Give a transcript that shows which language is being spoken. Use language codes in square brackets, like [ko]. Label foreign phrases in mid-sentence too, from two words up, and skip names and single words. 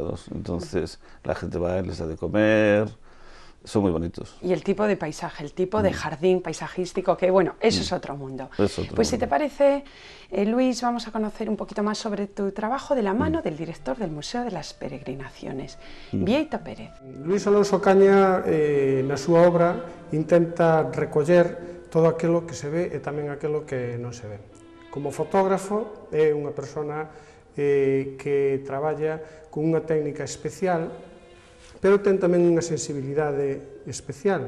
[es] Entonces la gente va, les da de comer, son muy bonitos. Y el tipo de paisaje, el tipo de jardín paisajístico, que bueno, eso es otro mundo. Pues si te parece, Luis, vamos a conocer un poquito más sobre tu trabajo de la mano del director del Museo de las Peregrinaciones, Bieito Pérez. [gl] Luis Alonso Ocaña, na súa obra, intenta recoller todo aquilo que se ve e tamén aquilo que non se ve. Como fotógrafo, é unha persona que traballa con unha técnica especial, pero ten tamén unha sensibilidade especial.